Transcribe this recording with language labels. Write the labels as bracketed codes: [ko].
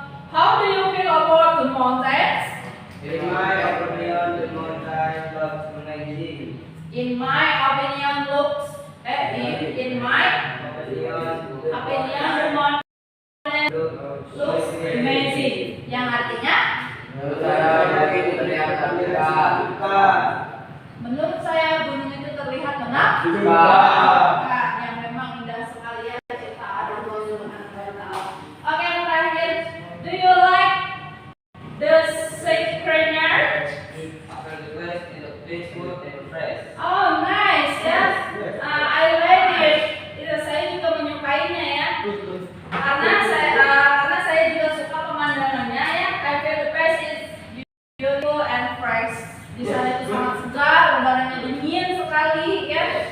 [en] How do you feel about the mountains? In my opinion, the mountain looks amazing. In my opinion, in my opinion, the mountain looks amazing. [id] Yang artinya Menurut saya itu terlihat menakjubkan. menurut saya gunung itu terlihat menakjubkan. Menakjubkan. Yang memang indah sekali ya ciptaan Allah Subhanahu wa Ta'ala. Oke, yang terakhir, [en] do you like the scenery? After the quest, it peaceful and fresh. Oh, nice ya. I like it. [id] Itu saya juga menyukainya ya. Karena saya juga suka pemandangannya ya. [en] I feel the place is beautiful and fresh. [id] Di sana itu sangat segar, udaranya dingin sekali ya.